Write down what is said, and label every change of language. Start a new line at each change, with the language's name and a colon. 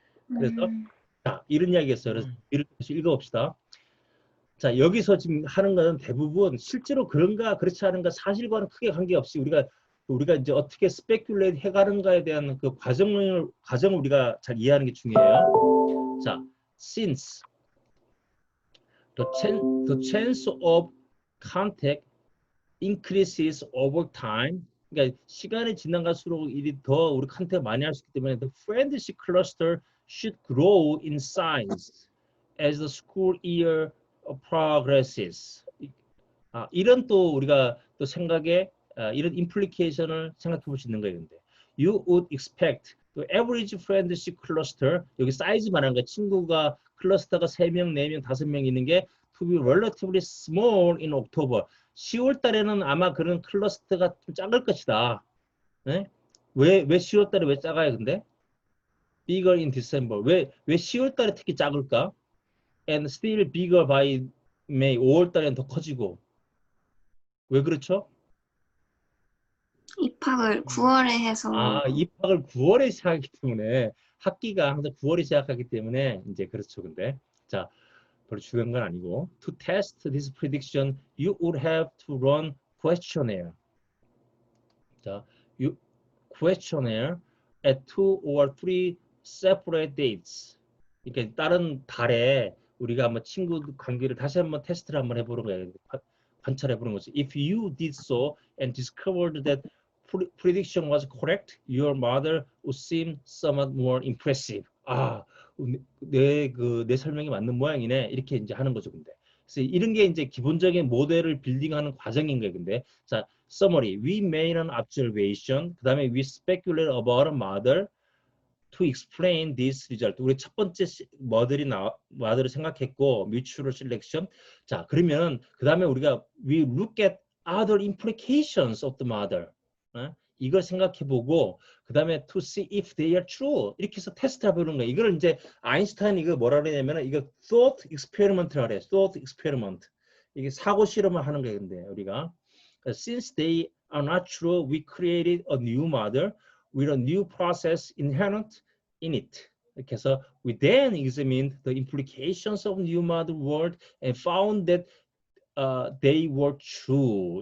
Korean: 그래서 자, 이런 이야기였어요. 그래서 이렇게 읽어봅시다. 자, 여기서 지금 하는 거는 대부분 실제로 그런가 그렇지 않은가 사실과는 크게 관계없이 우리가 이제 어떻게 스페큘레이트 해가는가에 대한 그 과정을 우리가 잘 이해하는 게 중요해요.
English: 자, since the chance of contact increases over time.
Korean: 그러니까 시간이 지나갈수록 일이 더 우리 컨택 많이 할 수 있기 때문에
English: the friendship cluster should grow in size as the school year progresses.
Korean: 이런 또 우리가 또 생각에 이런 implication을 생각해 볼 수 있는 거예요. 근데
English: you would expect the average friendship cluster
Korean: 여기 사이즈 말하는 거 친구가 클러스터가 3명, 4명, 5명 있는 게
English: to be relatively small in October.
Korean: 10월 달에는 아마 그런 클러스터가 좀 작을 것이다. 네? 왜 10월 달에 왜 작아요, 근데?
English: bigger in December.
Korean: 왜 10월 달에 특히 작을까?
English: And still bigger by May.
Korean: 5월 달에는 더 커지고. 왜 그렇죠? 입학을 9월에 해서 입학을 9월에 시작하기 때문에 학기가 항상 9월에 시작하기 때문에 이제 그렇죠, 근데. 자, 별로 중요한 건 아니고.
English: To test this prediction, you would have to run questionnaire. 자, questionnaire at 2 or 3 separate dates.
Korean: 그러니까 다른 달에 우리가 한번 친구 관계를 다시 한번 테스트를 한번 해보는 거예요. 관찰해보는 거죠.
English: If you did so and discovered that prediction was correct, your mother would seem somewhat more impressive.
Korean: 내 설명이 맞는 모양이네. 이렇게 이제 하는 거죠, 근데. 그래서 이런 게 이제 기본적인 모델을 빌딩하는 과정인 거예요, 근데. 자,
English: summary. We made an observation.
Korean: 그 다음에
English: we speculate about a model to explain this result.
Korean: 우리 첫 번째 모델을 생각했고, mutual selection. 자, 그러면 그 다음에 우리가
English: we look at other implications of the model.
Korean: 이걸 생각해보고 그 다음에
English: to see if they are true
Korean: 이렇게 해서 테스트 해보는 거예요. 이걸 이제 아인슈타인 이거 뭐라 그러냐면 이거 thought experiment라 그래요.
English: thought experiment.
Korean: 이게 사고 실험을 하는 거예요. 근데 우리가
English: since they are not true, we created a new model with a new process inherent in it.
Korean: 이렇게 해서
English: we then examined the implications of new model world and found that they were true.